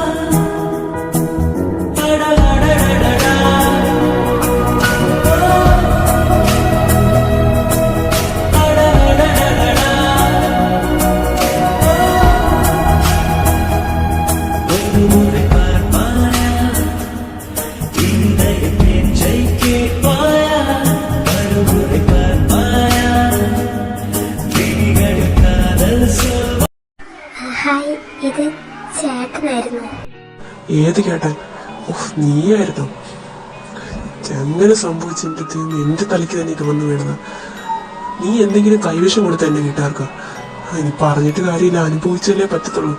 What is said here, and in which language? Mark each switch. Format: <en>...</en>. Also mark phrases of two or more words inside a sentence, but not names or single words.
<ta>அடடடடடா அடடடடடா ஒரு முறை பார்ப்பாயா? நெஞ்சை கேட்பாயா மறுமுறை பார்ப்பாயா விழிகளில் காதல் சொல்</ta> <ml>ഹായ്, ഇത് ചേട്ടനായിരുന്നു. ഏത് കേട്ടാൻ? നീയായിരുന്നു. എങ്ങനെ സംഭവിച്ചിട്ട് എന്റെ തലയ്ക്ക് തന്നെ ഇത് വന്നു വീണത്? നീ എന്തെങ്കിലും കൈവശം കൊടുത്ത എന്റെ വീട്ടുകാർക്ക്? ഇനി പറഞ്ഞിട്ട് കാര്യമില്ല, അനുഭവിച്ചല്ലേ പറ്റത്തുള്ളൂ.</ml>